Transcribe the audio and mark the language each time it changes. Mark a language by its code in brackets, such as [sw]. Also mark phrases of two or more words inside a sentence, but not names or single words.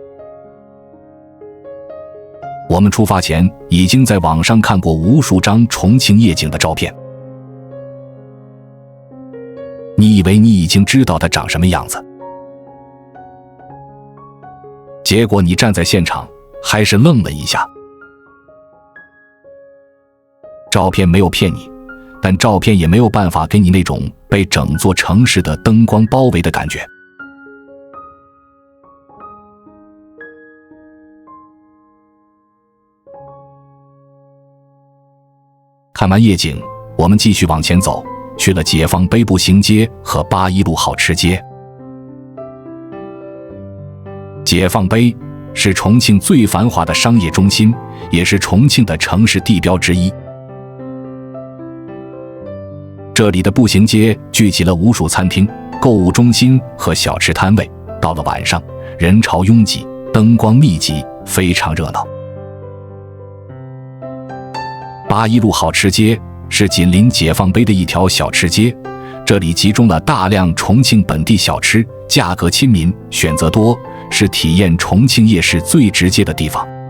[zh] 我們出發前已經在網上看過無數張重慶夜景的照片，你以為你已經知道它長什麼樣子，結果你站在現場還是愣了一下。照片沒有騙你，但照片也沒有辦法給你那種被整座城市的燈光包圍的感覺。看完夜景，我們繼續往前走，去了解放碑步行街和8一路好吃街。解放碑是重慶最繁华的商業中心，也是重慶的城市地標之一。這裡的步行街聚集了無數餐廳、購物中心和小吃攤位，到了晚上，人潮擁擠，燈光密集，非常熱鬧。8一路好吃街是緊鄰解放碑的一條小吃街，這裡集中了大量重慶本地小吃，價格親民，選擇多，是體驗重慶夜市最直接的地方。